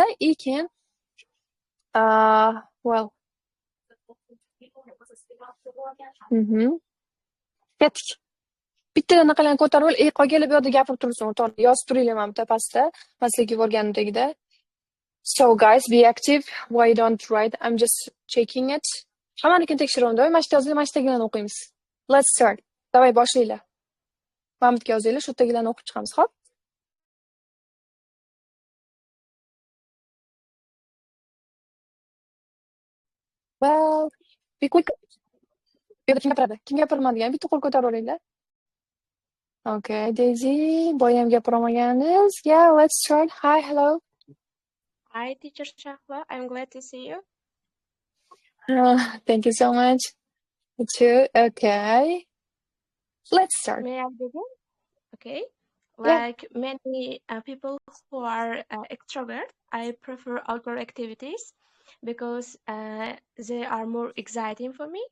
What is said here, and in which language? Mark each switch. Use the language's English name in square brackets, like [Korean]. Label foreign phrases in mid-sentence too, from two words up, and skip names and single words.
[Uzbek] И keyin well. Ketdik. Bitta anaqalarni ko'tarib ol, qolganlar bu yerda gapirib tursin, o'rtoqlar, yozib turinglar mana bu pastda, men sizlarga yuborganimdagida. [English] So guys, be active. Why don't write? I'm just checking it. [Uzbek] Hammanikini tekshiravdim. Mana shu yozinglar, mana shu tagilarni o'qiymiz. [English] Let's start. [Uzbek] Davay boshlaylar. Mana bu yozinglar, shu tagilarni o'qib chiqamiz, xo'p? [English] Well, be quick. [Uzbek] Kim gapiradi? Kim gapirmaydigan? Bitta qo'l ko'tarib olinglar. Okay, Daisy, boyam gapirolmaganingiz. [English] Yeah, let's start. Hi, hello. Hi, teacher Shahla. I'm glad to see you. Thank you so much. You too. Okay. Let's start. May I begin? Okay. Yeah. Like many people who are extrovert, I prefer outdoor activities because they are more exciting for me.